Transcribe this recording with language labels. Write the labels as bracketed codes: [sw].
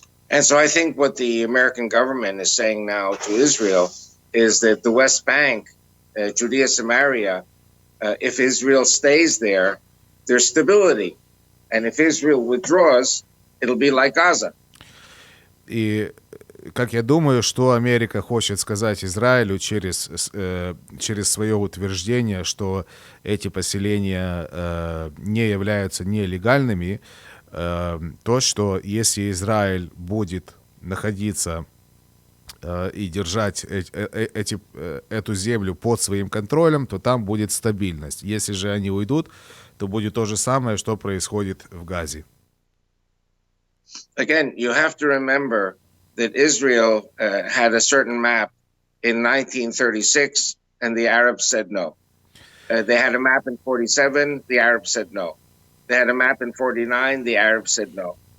[en] And so I think what the American government is saying now to Israel is that the West Bank, Judea, Samaria, if Israel stays there, there's stability. And if Israel withdraws, it'll be like Gaza. [ru] И как я думаю, что Америка хочет сказать Израилю через свое утверждение, что эти поселения не являются нелегальными, то, что если Израиль будет находиться и держать эту землю под своим контролем, то там будет стабильность. Если же они уйдут, то будет то же самое, что происходит в Газе. [en] Again, you have to remember that Israel had a certain map in 1936, and the Arabs said no. They had a map in 47, the Arabs said no. They had a map in 49, the Arabs said no.